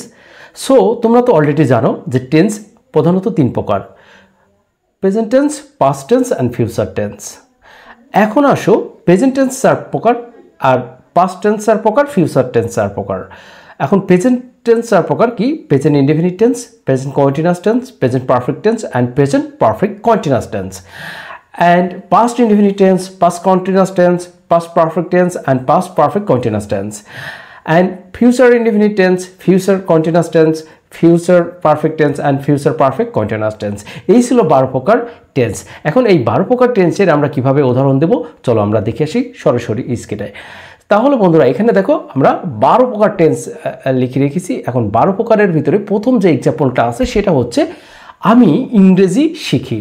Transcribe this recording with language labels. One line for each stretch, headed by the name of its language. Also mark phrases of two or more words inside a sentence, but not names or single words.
Bangla: সো তোমরা তো অলরেডি জানো যে টেন্স প্রধানত 3 প্রকার:
English: present tense, past tense and future tense.
Bangla: এখন আসো
English: present tense
Bangla: 4 প্রকার, আর
English: past tense
Bangla: 4 প্রকার,
English: future tense
Bangla: 4 প্রকার। এখন
English: present tense
Bangla: 4 প্রকার কি?
English: present indefinite tense, present continuous tense, present perfect tense and present perfect continuous tense. And past indefinite tense, past continuous tense, past perfect tense and past perfect continuous tense. And future indefinite tense, future continuous tense, future perfect tense and future perfect continuous tense.
Bangla: এই ছিল 12 প্রকার টেন্স। এখন এই 12 প্রকার টেন্সের আমরা কিভাবে উদাহরণ দেব চলো আমরা দেখে আসি সরাসরি স্ক্রিনে। তাহলে বন্ধুরা এখানে দেখো আমরা 12 প্রকার টেন্স লিখে রেখেছি। এখন 12 প্রকারের ভিতরে প্রথম যে এক্সাম্পলটা আছে সেটা হচ্ছে আমি ইংরেজি শিখি।